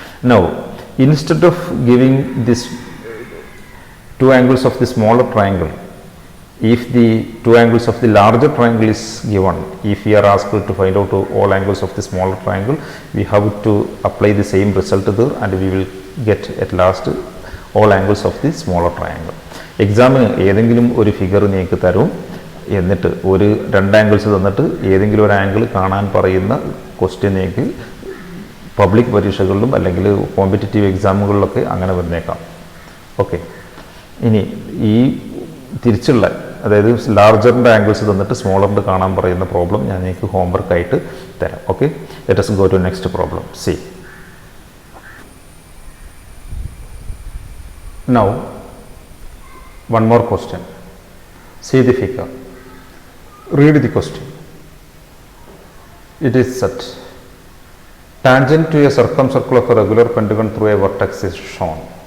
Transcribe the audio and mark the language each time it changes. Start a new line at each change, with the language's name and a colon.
English: Now instead of giving this two angles of the smaller triangle, if the two angles of the larger triangle is given, if we are asked to find out all angles of the smaller triangle, we have to apply the same result there and we will get at last all angles of the smaller triangle.
Malayalam: എക്സാമിന് ഏതെങ്കിലും ഒരു figure നിങ്ങൾക്ക് തരും, എന്നിട്ട് ഒരു രണ്ട് angles തന്നിട്ട് ഏതെങ്കിലും ഒരു ആംഗിൾ കാണാൻ പറയുന്ന ക്വസ്റ്റ്യൻ നിങ്ങൾക്ക് പബ്ലിക് പരീക്ഷകളിലും അല്ലെങ്കിൽ കോമ്പറ്റേറ്റീവ് എക്സാമുകളിലൊക്കെ അങ്ങനെ വന്നേക്കാം. ഓക്കെ, ഇനി ഈ തിരിച്ചുള്ള അതായത് ലാർജറിൻ്റെ ആംഗിൾസ് തന്നിട്ട് സ്മോളറിൻ്റെ കാണാൻ പറയുന്ന പ്രോബ്ലം ഞാൻ നിങ്ങൾക്ക് ഹോംവർക്കായിട്ട് തരാം.
English: Okay, let us go to next problem. See, now one more question. See the figure, read the question. It is such: tangent to a circumcircle of a regular pentagon through a vertex is shown.